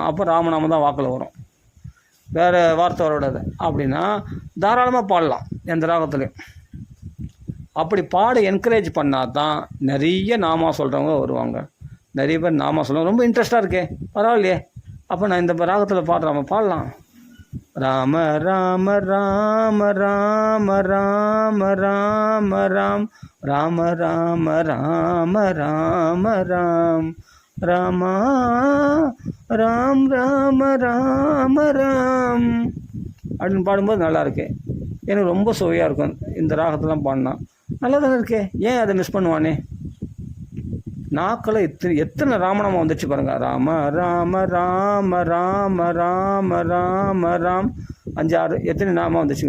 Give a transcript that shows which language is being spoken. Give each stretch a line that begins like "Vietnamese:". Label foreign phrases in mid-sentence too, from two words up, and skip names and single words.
Tamil: அப்போ ராமநாமம் தான் வாக்கில் வரும், வேறு வார்த்தை வரக்கூடாது. அப்படின்னா தாராளமாக பாடலாம் எந்த ராகத்துலையும். அப்படி பாட என்கரேஜ் பண்ணால் தான் நிறைய நாமா சொல்கிறவங்க வருவாங்க. நிறைய பேர் நாமா சொல்லுவாங்க, ரொம்ப இன்ட்ரெஸ்டாக இருக்கே, பரவாயில்லையே, அப்போ நான் இந்த ராகத்தில் பாடலாம். ராம ராம ராம ராம ராம ராம ராம் ராம ராம ராம ராம ராம் ராமா ராம் ராம ராம ராம் அப்படின்னு பாடும்போது நல்லா இருக்கு. எனக்கு ரொம்ப சுவையாக இருக்கும் இந்த ராகத்தெல்லாம் பாடினா. நல்லா தானே இருக்கே, ஏன் அதை மிஸ் பண்ணுவானே? நாக்களை எத்தனை ராமநாமம் வந்துச்சு பாருங்கள். ராம ராம ராம ராம ராம ராம ராம் 5-6 எத்தனை நாமம் வந்துச்சுங்க.